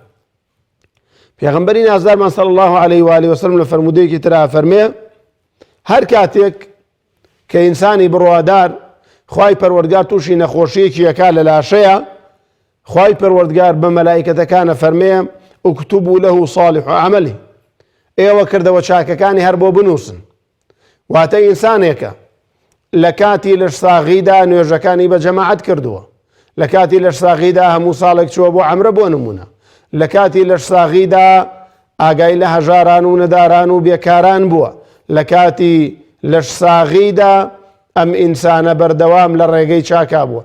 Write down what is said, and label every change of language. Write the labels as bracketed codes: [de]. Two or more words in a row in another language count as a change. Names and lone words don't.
[ckb] پێغەمبەری نازدارمان [ar] صلی الله عليه و آله وسلم [ckb] لە فەرموودەیەکی ترا فەرمێ هەر کاتێک کە ئینسانی بڕوادار خوای پەروەردگار تووشی نەخۆشیەکی ئەکا لە لاشەیە، خوای پەروەردگار بە مەلایکەتەکانە فەرمێ [ar] ئوکتوبوا له صالح عمله، [ckb] ئێوە کردەوە چاکەکانی هەر بۆ بنووسن. واتە ئینسانێکە لە کاتی لەش ساغیدا نوێژەکانی بە جەماعەت کردووە، لە کاتی لەش ساغیدا هەموو ساڵێک چووە بۆ عەمرە بۆ نمونە، لە کاتی لەش ساغیدا ئاگای لە هەژاران و نەداران و بێکاران بووە، لە کاتی لەش ساغیدا ئەم ئینسانە بەردەوام لە ڕێگەی چاکا بووە.